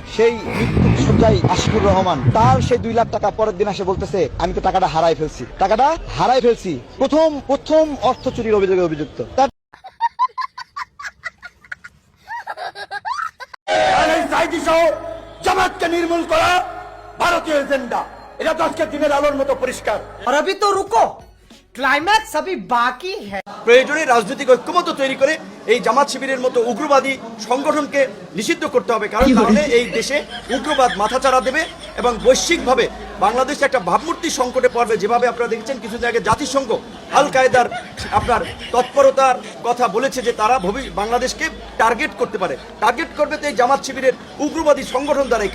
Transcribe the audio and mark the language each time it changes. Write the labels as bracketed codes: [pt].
[bn] সেই মৃত্যুসজ্জায় আশিকুর রহমান, তার সেই 2 লাখ টাকা পরের দিন এসে বলতেছে আমি তো টাকাটা হারাই ফেলছি। প্রথম অর্থ চুরির অভিযোগে অভিযুক্ত। জামাতকে নির্মূল করা ভারতীয় এজেন্ডা, এটা তো আজকে দিনের আলোর মতো পরিষ্কার। [hi] আর अभी तो रुको, क्लाइमैक्स अभी बाकी है। [bn] প্রয়োজনে রাজনৈতিক ঐক্যমত্য তৈরি করে এই জামাত শিবিরের মতো উগ্রবাদী সংগঠনকে নিষিদ্ধ করতে হবে, কারণ তাহলে এই দেশে উগ্রবাদ মাথাচাড়া দেবে এবং বৈশ্বিকভাবে বাংলাদেশ একটা ভাবমূর্তি সংকটে পড়বে। যেভাবে আপনারা দেখছেন কিছু জায়গায় জাতিসংঘ আল কায়দার আপনার তৎপরতার কথা বলেছে যে তারা বাংলাদেশকে টার্গেট করতে পারে, টার্গেট করবে তো এই জামাত শিবিরের উগ্রবাদী সংগঠন দ্বারাই।